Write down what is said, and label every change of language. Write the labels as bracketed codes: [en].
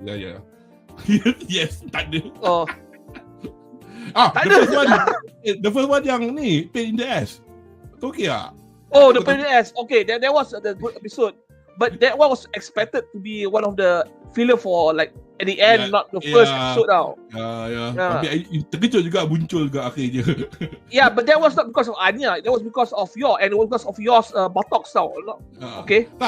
[en] Yeah. Yes, [ms] tak ada. Oh. [en] The first one [ms] yang ni, [en] pain in the ass. Okay ah. Oh, the pain in the ass. Okay, that was the good episode. But that one was expected to be one of the filler for like at the end, not the first episode now. [ms] Tapi terkejut juga muncul juga akhirnya. [en] Yeah, but that was not because of Anya. That was because of and it was because of yours buttocks tau. Okay.